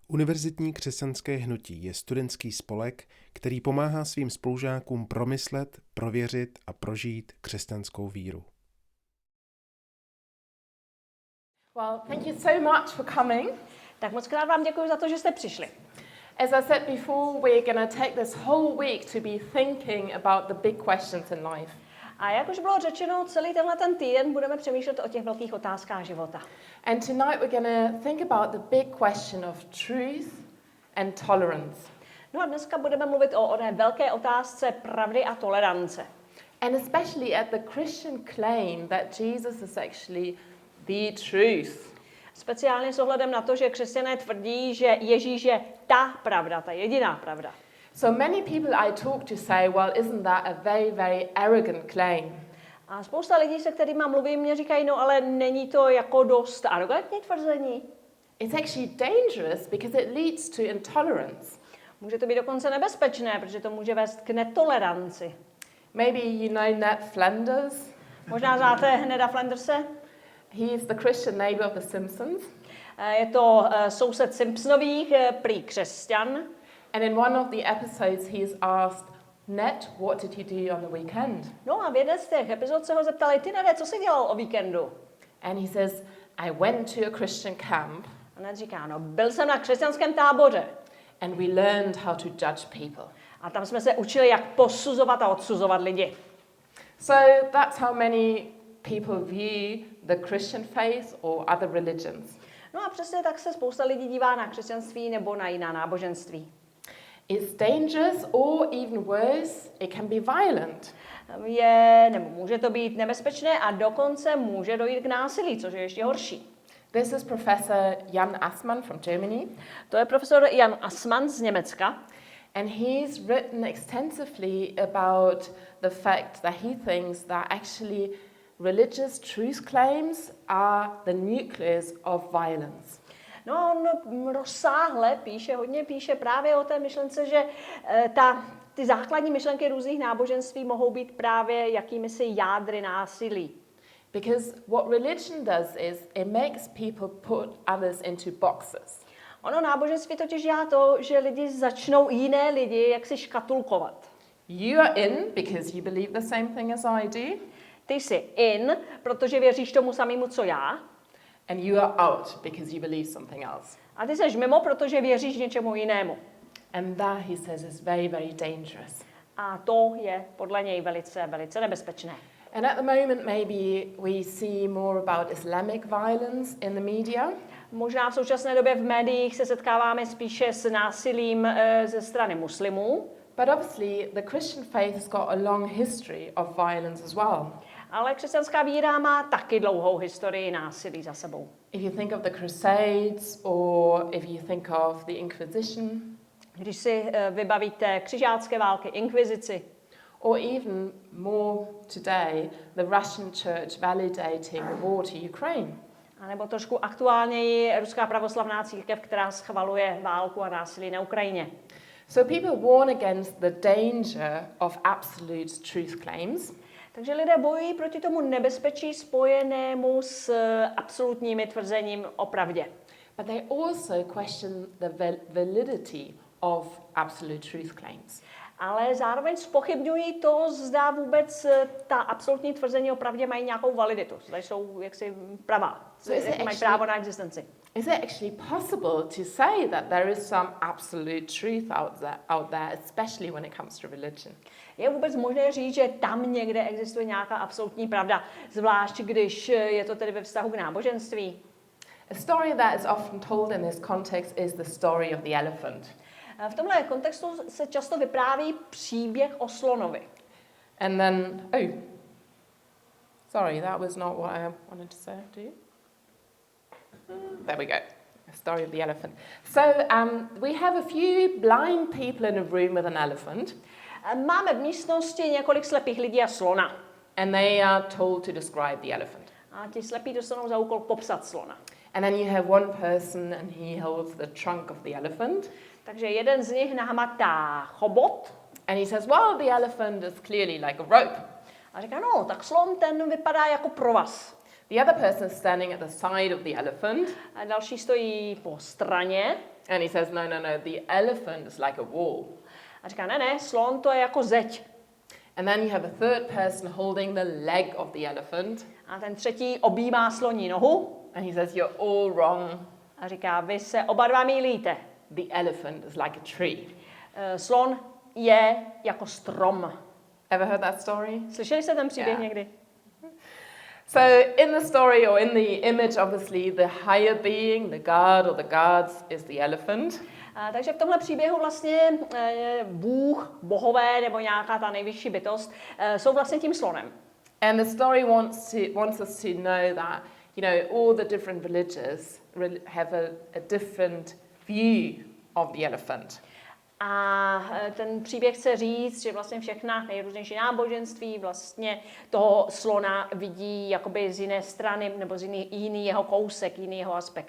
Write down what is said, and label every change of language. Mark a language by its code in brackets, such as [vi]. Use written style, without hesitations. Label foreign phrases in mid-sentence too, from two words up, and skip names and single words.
[cs] Univerzitní křesťanské hnutí je studentský spolek, který pomáhá svým spolužákům promyslet, prověřit a prožít křesťanskou víru. [en] Well, thank you so much for coming. [cs] Tak moc krát vám děkuji za to, že jste přišli. [en] As I said before, we're going to take this whole week to be thinking about the big questions in life. [cs] A jak už bylo řečeno, celý ten týden budeme přemýšlet o těch velkých otázkách života. [en] And tonight we're going to think about the big question of truth and tolerance. [cs] No a dneska budeme mluvit o oné velké otázce pravdy a tolerance. [en] And especially at the Christian claim that Jesus is actually the truth. [cs] Speciálně s ohledem na to, že křesťané tvrdí, že Ježíš je ta pravda, ta jediná pravda. [en] So many people I talk to say, well, isn't that a very, very arrogant claim? [cs] A spousta lidí, se kterými mluvím, mě říkají, no ale není to jako dost arrogantní tvrzení. [en] It's actually dangerous because it leads to intolerance. [cs] Může to být dokonce nebezpečné, protože to může vést k netoleranci. [en] Maybe you know Ned Flanders. [cs] Možná znáte Neda Flanderse. [en] He is the Christian neighbor of the Simpsons. [cs] Je to soused Simpsonových, prý křesťan. [en] And in one of the episodes he is asked, Ned, what did you do on the weekend? [cs] No a v jedné z těch epizod se ho zeptali, ty Nede, co jsi dělal o víkendu? [en] And he says, I went to a Christian camp. [cs] A Ned říká, no byl jsem na křesťanském táboře. [en] And we learned how to judge people. [cs] A tam jsme se učili, jak posuzovat a odsuzovat lidi. [en] So that's how many people view the Christian faith or other religions. [cs] No a přesně tak se spousta lidí dívá na křesťanství nebo na jiná náboženství. [en] It's dangerous or even worse, it can be violent. [cs] Nebo může to být nebezpečné a dokonce může dojít k násilí, což je ještě horší. [en] This is Professor Jan Assmann from Germany. [cs] To je profesor Jan Assmann z Německa. [en] And he's written extensively about the fact that he thinks that actually religious truth claims are the nucleus of violence. [cs] No on rozsáhle hodně píše právě o té myšlence, že ty základní myšlenky různých náboženství mohou být právě jakýmisi jádry násilí. [en] Because what religion does is it makes people put others into boxes. [cs] Ono náboženství totiž dělá to, že lidi začnou jiné lidi jaksi škatulkovat. [en] You are in because you believe the same thing as I do. [cs] Ty jsi in, protože věříš tomu samému, co já. [en] And you are out because you believe something else. [cs] A ty jsi mimo, protože věříš něčemu jinému. [en] And that, he says, is very, very dangerous. [cs] A to je podle něj velice, velice nebezpečné. [en] And at the moment maybe we see more about Islamic violence in the media. [cs] Možná v současné době v médiích se setkáváme spíše s násilím ze strany muslimů. [en] But obviously the Christian faith has got a long history of violence as well. [cs] Ale křesťanská víra má taky dlouhou historii násilí za sebou. [en] If you think of the Crusades or if you think of the Inquisition. [cs] Když si vybavíte křižácké války, inkvizici. [en] Or even more today, the Russian church validating the war to Ukraine. [cs] A nebo trošku aktuálněji ruská pravoslavná církev, která schvaluje válku a násilí na Ukrajině. [en] So people warn against the danger of absolute truth claims. [cs] Takže lidé bojují proti tomu nebezpečí spojenému s absolutními tvrzením o pravdě. [en] But they also question the validity of absolute truth claims. [cs] Ale zároveň zpochybňují to, zda vůbec ta absolutní tvrzení o pravdě mají nějakou validitu. Zda jsou jaksi pravá, mají právo na existenci. [en] Is it actually possible to say that there is some absolute truth out there, especially when it comes to religion? [cs] Je vůbec možné říct, že tam někde existuje nějaká absolutní pravda, zvlášť když je to tedy ve vztahu k náboženství? [en] A story that is often told in this context is the story of the elephant. [cs] V tomhle kontextu se často vypráví příběh o slonovi. [en] And then, sorry, that was not what I wanted to say, do you? There we go. A story of the elephant. So we have a few blind people in a room with an elephant. [cs] Máme v místnosti několik slepých lidí a slona. [en] And they are told to describe the elephant. [cs] A ti slepí dostanou za úkol popsat slona. [en] And then you have one person and he holds the trunk of the elephant. [cs] Takže jeden z nich nahmatá chobot. [en] And he says, well, the elephant is clearly like a rope. [cs] A říká, no, tak slon ten vypadá jako provaz. [en] The other person is standing at the side of the elephant. [cs] A další stojí po straně. [en] And he says, no, the elephant is like a wall. [cs] A říká, ne, slon to je jako zeď. [en] And then you have a third person holding the leg of the elephant. [cs] A ten třetí objímá sloní nohu. [en] And he says, you're all wrong. [cs] A říká, vy se oba dva mýlíte. [en] The elephant is like a tree. [cs] Slon je jako strom. [en] Ever heard that story? [cs] Slyšeli jste ten příběh [en] Yeah. [cs] někdy? [en] So in the story or in the image, obviously, the higher being, the god or the gods is the elephant. [cs] Takže v tomhle příběhu vlastně Bůh, bohové nebo nějaká ta nejvyšší bytost jsou vlastně tím slonem. [en] And the story wants us to know that, you know, all the different religions have a different view of the elephant. [cs] A ten příběh chce říct, že vlastně všechna nejrůznější náboženství vlastně toho slona vidí jakoby z jiné strany nebo z jiný jeho kousek, jiný jeho aspekt.